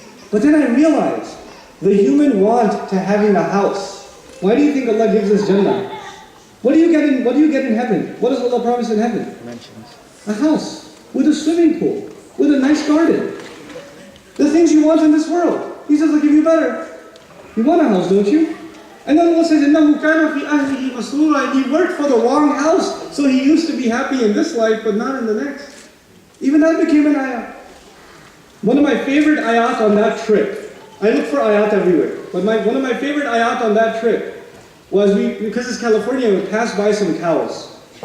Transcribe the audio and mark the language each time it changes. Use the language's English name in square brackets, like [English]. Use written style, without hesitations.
[English] But then I realize, the human want to having a house. Why do you think Allah gives us Jannah? What do you get in heaven? What does Allah promise in heaven? A house with a swimming pool, with a nice garden. The things you want in this world. He says, I'll give you better. You want a house, don't you? And then Allah says, [Arabic] إِنَّهُ كَانَ فِي أَهْلِهِ مَسْرُورًا. [English] And he worked for the wrong house, so he used to be happy in this life, but not in the next. Even that became an ayah. One of my favorite ayat on that trip, I look for ayat everywhere, but one of my favorite ayat on that trip was, because it's California, we passed by some cows.